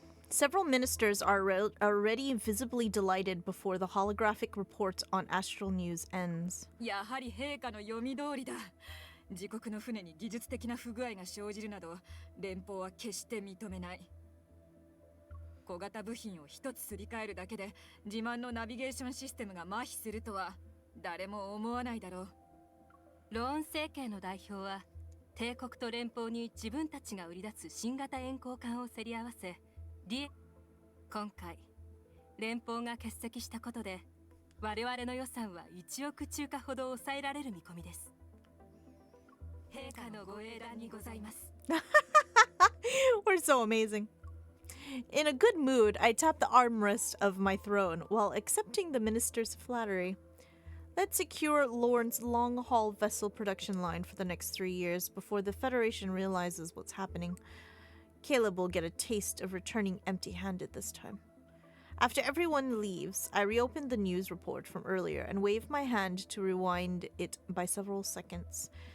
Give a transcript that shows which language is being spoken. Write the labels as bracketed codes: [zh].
[en] Several ministers are already visibly delighted before the holographic report on Astral News ends. [ja] やはり陛下の読み通りだ。自国の船に技術的な不具合が生じるなど、連邦は決して認めない。小型部品を一つすり替えるだけで、自慢のナビゲーションシステムが麻痺するとは、誰も思わないだろう。ローン政権の代表は、帝国と連邦に自分たちが売り出す新型遠航艦を競り合わせ、今回連邦が欠席したことで我々の予算は1億中華ほど抑えられる見込みです。陛下のご英断にございます。 [en] We're so amazing. In a good mood, I tap the armrest of my throne while accepting the minister's flattery. Let's secure Lorne's long-haul vessel production line for the next 3 years before the Federation realizes what's happening. Caleb will get a taste of returning empty-handed this time. After everyone leaves, I reopen the news report from earlier and wave my hand to rewind it by several seconds.